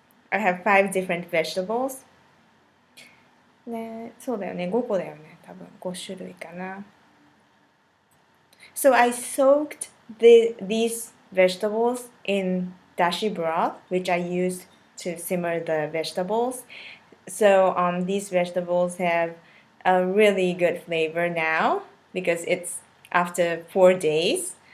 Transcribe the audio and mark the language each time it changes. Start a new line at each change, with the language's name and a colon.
English: I have 5 different vegetables.
Japanese: ね、そうだよね、5個だよね、多分5種類かな。
English: So I soaked these vegetables in dashi broth, which I used to simmer the vegetables. So these vegetables have a really good flavor now because it's after 4 days.